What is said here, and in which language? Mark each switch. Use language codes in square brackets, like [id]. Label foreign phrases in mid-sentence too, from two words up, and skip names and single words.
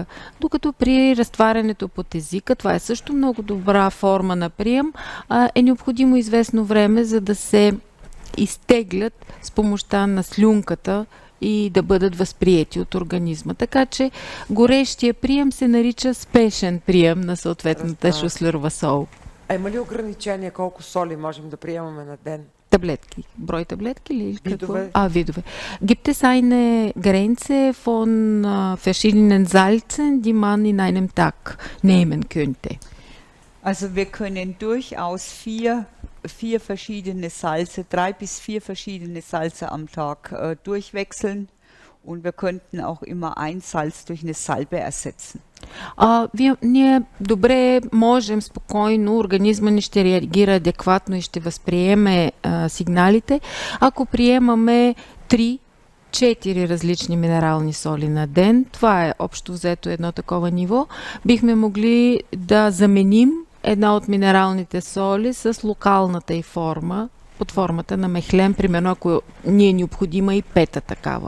[bg] Докато при разтварянето под езика, това е също много добра форма на прием, е необходимо известно време, за да се изтеглят с помощта на слюнката и да бъдат възприети от организма. Така че горещия прием се нарича спешен прием на съответната шуслерова сол. А има ли ограничение колко соли можем да приемаме на ден? Таблетки. Брой таблетки или Видове. Видове. [de] Gibt es eine Grenze von verschiedenen Salzen, die man in einem Tag nehmen könnte? Also wir können durchaus vier verschiedene Salze, 3 bis 4 verschiedene Salze am Tag durchwechseln und wir könnten auch immer ein Salz durch eine Salbe ersetzen. [bg] Ние добре можем спокойно, организма ни ще реагира адекватно и ще възприеме сигналите, ако приемаме 3-4 различни минерални соли на ден. Това е общо взето едно такова ниво. Бихме могли да заменим една от минералните соли с локалната й форма, под формата на мехлем, примерно ако ни е необходима и пета такава.